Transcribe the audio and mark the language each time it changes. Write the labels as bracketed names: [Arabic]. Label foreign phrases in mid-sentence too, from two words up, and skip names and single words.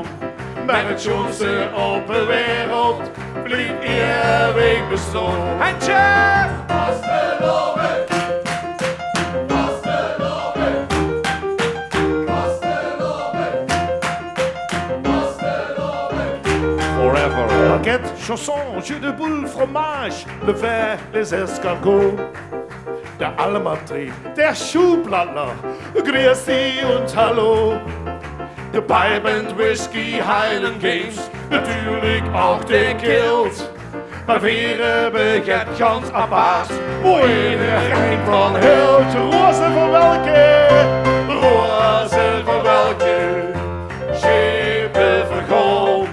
[Dutch] Maar het jongense op een wereld blijft eeuwig bestaan. Handje! Vasteloven, vasteloven, vasteloven, vasteloven. Forever. [French] Baguette, chausson, jus de boule, fromage, le vin, les escargots. [German] Der Almatri, der Schuhplattler, grüß Sie und hallo. [Dutch] De [English] Pipe and Whisky, [Dutch] Highland Games, natuurlijk ook de Kilt. Maar wir hebben het ganz apart, wo iedereen van hield. Roze van welke, roze van welke, schepen van goud.